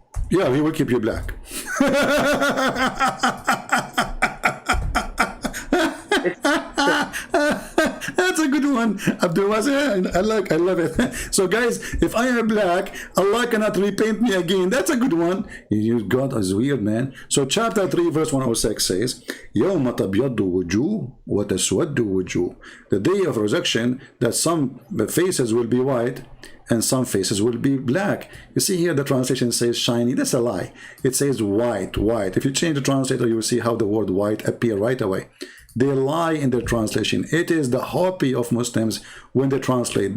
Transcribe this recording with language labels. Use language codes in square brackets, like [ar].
[en] Yeah, He will keep you black. That's a good one, Abdullah. I love it. So guys, if I am black, Allah cannot repaint me again. That's a good one. God is weird, man. So chapter 3 verse 106 says, [ar] يَوْمَ تَبْيَضُّ وُجُوهٌ وَتَسْوَدُّ وُجُوهٌ. [en] The day of resurrection, that some faces will be white and some faces will be black. You see here the translation says shiny. That's a lie. It says white. If you change the translator, you will see how the word white appear right away. They lie in their translation. It is the hobby of Muslims when they translate.